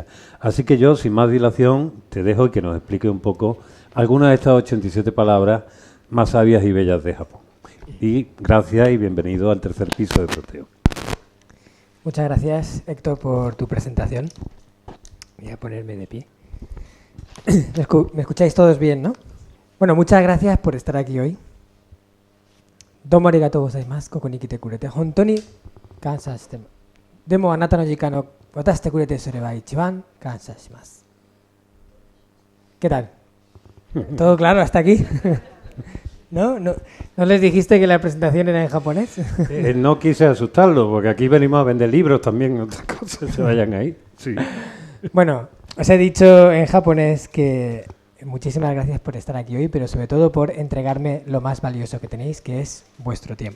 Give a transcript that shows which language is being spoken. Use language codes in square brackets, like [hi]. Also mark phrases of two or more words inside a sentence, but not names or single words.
[es] Así que yo, sin más dilación, te dejo y que nos explique un poco algunas de estas 87 palabras más sabias y bellas de Japón. Y gracias y bienvenido al tercer piso de Proteo. Muchas gracias, Héctor, por tu presentación. Voy a ponerme de pie. Me escucháis todos bien, ¿no? Bueno, muchas gracias por estar aquí hoy. [ja] どうもありがとうございます、ここに来てくれて. 本当に感謝して。でもあなたの時間を渡してくれて、それは一番感謝します. [es] ¿Qué tal? ¿Todo claro hasta aquí? ¿No les dijiste que la presentación era en japonés? No quise asustarlo, porque aquí venimos a vender libros también, otras cosas se vayan ahí. Sí. Bueno, os he dicho en japonés que muchísimas gracias por estar aquí hoy, pero sobre todo por entregarme lo más valioso que tenéis, que es vuestro tiempo.